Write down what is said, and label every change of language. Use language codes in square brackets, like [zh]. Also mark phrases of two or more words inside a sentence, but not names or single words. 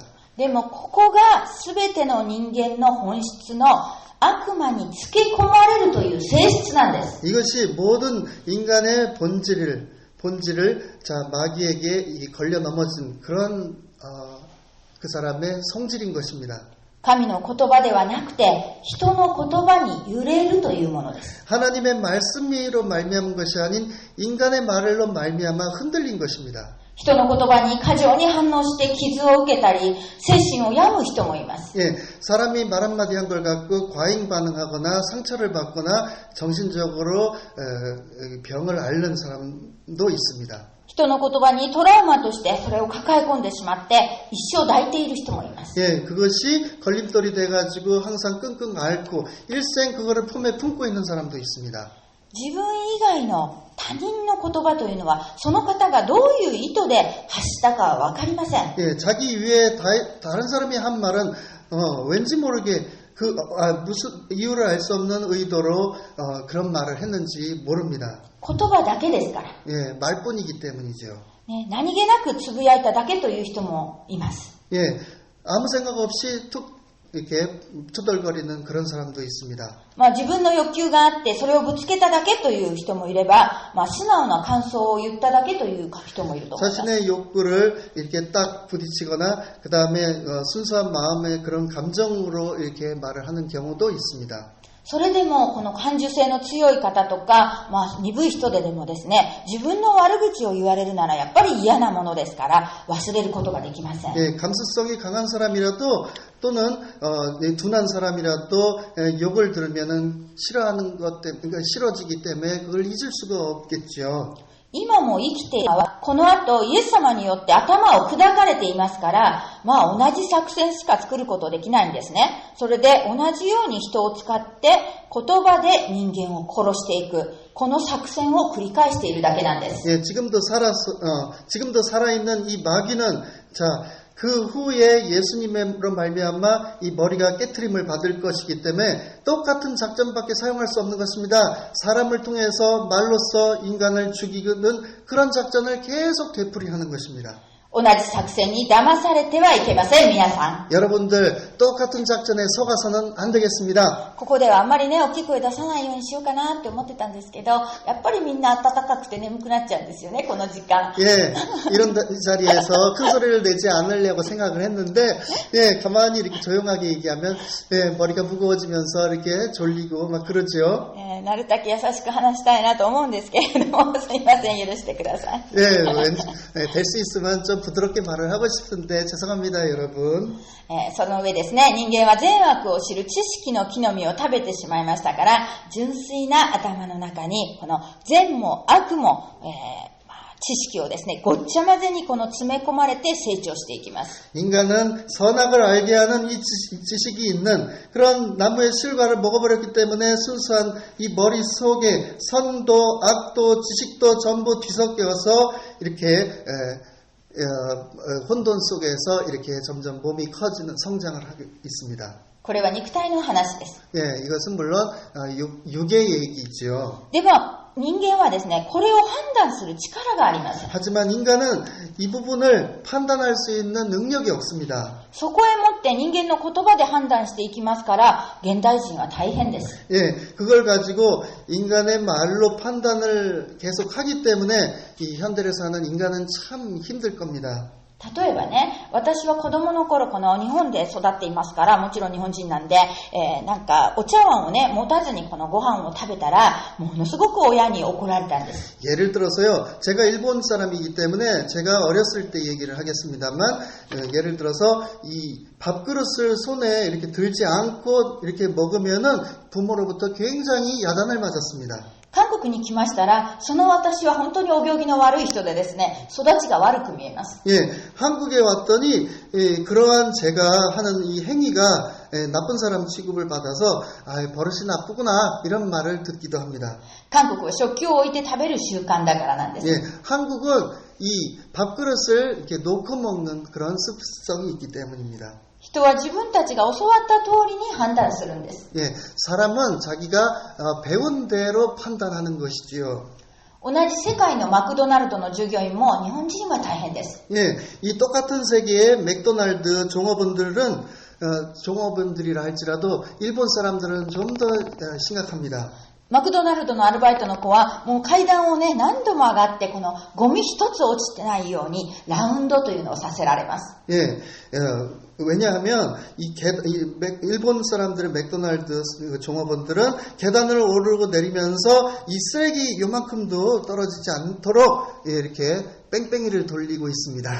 [ja] でもここが全ての人間の本質の悪魔につけ込まれるという性質なんです。 [ko] 이것이 모든 인간의 본질을 자 마귀에게 걸려 넘어진 그런 그 사람의 성질인 것입니다. [ja] 神の言葉ではなくて人の言葉に揺れるというものです。 [ko] 하나님의 말씀으로 말미암은 것이 아닌 인간의 말로 말미암아 흔들린 것입니다. [ja] 人の言葉に過剰に反応して傷を受けたり精神を病む人もいます。 [ko] 예, 사람이 말 한마디 한 걸 갖고 과잉 반응하거나 상처를 받거나 정신적으로 병을 앓는 사람도 있습니다. [ja] 人の言葉にトラウマとしてそれを抱え込んでしまって一生抱いている人もいます。 [ko] 예, 그것이 걸림돌이 돼가지고 항상 끙끙 앓고 일생 그거를 품에 품고 있는 사람도 있습니다. [ja] 自分以外の他人の言葉というのはその方がどういう意図で発したかは分かりません。 [ko] 예, 자기 위에 다른 사람이 한 말은 왠지 모르게 무슨 이유를 알 수 없는 의도로 그런 말을 했는지 모릅니다. [ja] 言葉だけですから、 [ko] 예, 말뿐이기 때문이죠. [ja] ね、何気なくつぶやいただけという人もいます。 [ko] 예, 아무 생각 없이 툭 이렇게 투덜거리는 그런 사람도 있습니다. [ja] 自分の欲求があってそれをぶつけただけという人もいれば、素直な感想を言っただけという人もいると思います。 [ko] 자신의 욕구를 이렇게 딱 부딪히거나 그 다음에 순수한 마음의 그런 감정으로 이렇게 말을 하는 경우도 있습니다. [ja] それでもこの感受性の強い方とか、鈍い人でもですね、自分の悪口を言われるならやっぱり嫌なものですから忘れることができません。 [ko] 예, 감수성이 강한 사람이라도 또는 둔한 사람이라도 욕을 들으면은 싫어하는 것 때문에 그러니까 싫어지기 때문에 그걸 잊을 수가 없겠죠. [ja] 今も生きているのはこの後イエス様によって頭を砕かれていますから、同じ作戦しか作ることできないんですね。それで同じように人を使って言葉で人間を殺していく、この作戦を繰り返しているだけなんです。 [ko] 예, 지금도 살아있는 이 마귀는 자, 그 후에 예수님으로 말미암아 이 머리가 깨트림을 받을 것이기 때문에 똑같은 작전밖에 사용할 수 없는 것입니다. 사람을 통해서 말로써 인간을 죽이는 그런 작전을 계속 되풀이하는 것입니다. [ja] 同じ作戦に騙されてはいけません、皆さん。 [ko] 여러분들 똑같은 작전에 속아서는 안 되겠습니다. [ja] ここではあんまりね、大きい声出さないようにしようかなって思ってたんですけど、やっぱりみんな暖かくて眠くなっちゃうんですよね、この時間。 [ko] 예, 이런 자리에서 큰 소리를 내지 않으려고 생각을 했는데, 예, 가만히 이렇게 조용하게 얘기하면, 예, 머리가 무거워지면서 이렇게 졸리고 막 그러죠. [ja] なるだけ優しく話したいなと思うんですけれども、すいません、許してください。 [ko] 예, 될 수 있으면 좀 부드럽게 말을 하고 싶은데 죄송합니다, 여러분. [ja] その上ですね、人間は善悪を知る知識の木の実を食べてしまいましたから、純粋な頭の中にこの善も悪も、知識をですね、ごっちゃ混ぜにこの詰め込まれて成長していきます。 [ko] 인간은 선악을 알게 하는 이 지식이 있는 그런 나무의 실과를 먹어버렸기 때문에 순수한 이 머릿속에 선도 악도 지식도 전부 뒤섞여서 이렇게 혼돈 속에서 이렇게 점점 몸이 커지는 성장을 하고 있습니다. [ja] これは肉体の話です。 [ko] 예, 이것은 물론 육의 얘기죠. [ja] でも人間はですね、これを判断する力がありません。 [ko] 하지만 인간은 이 부분을 판단할 수 있는 능력이 없습니다. [ja] そこへもって人間の言葉で判断していきますから、現代人は大変です。 [ko] 예, 그걸 가지고 인간의 말로 판단을 계속 하기 때문에 이 현대를 사는 인간은 참 힘들 겁니다. [ja] 例えばね、私は子供の頃この日本で育っていますから、もちろん日本人なんで、なんかお茶碗をね、持たずにこのご飯を食べたら、ものすごく親に怒られたんです。 [ko] 예를 들어서요, 제가 일본 사람이기 때문에 제가 어렸을 때 얘기를 하겠습니다만, 예를 들어서 이 밥그릇을 손에 이렇게 들지 않고 이렇게 먹으면은 부모로부터 굉장히 야단을 맞았습니다. [ja] 韓国に来ましたら、その私は本当にお行儀の悪い人でですね、育ちが悪く見えます。 [ko] 예, 한국에 왔더니 그러한 제가 하는 이 행위가 나쁜 사람 취급을 받아서 버릇이 나쁘구나 이런 말을 듣기도 합니다. [ja] 韓国は食器を置いて食べる習慣だからなんです。 [ko] 예, 한국은 이 밥그릇을 이렇게 놓고 먹는 그런 습성이 있기 때문입니다. [ja] 人は自分たちが教わった通りに判断するんです。 [ko] 예, 사람은 자기가 배운 대로 판단하는 것이지요. [ja] 同じ世界のマクドナルドの従業員も日本人は大変です。 [ko] 예, 이 똑같은 세계의 맥도날드 종업원들은 종업원들이라 할지라도 일본 사람들은 좀 더 심각합니다. [ja] マクドナルドのアルバイトの子はもう階段をね、何度も上がってこのゴミ一つ落ちてないようにラウンドというのをさせられます。 [ko] 예, 왜냐하면 일본 사람들의 맥도날드 종업원들은 계단을 오르고 내리면서 이 쓰레기 요만큼도 떨어지지 않도록 이렇게 뺑뺑이를 돌리고 있습니다.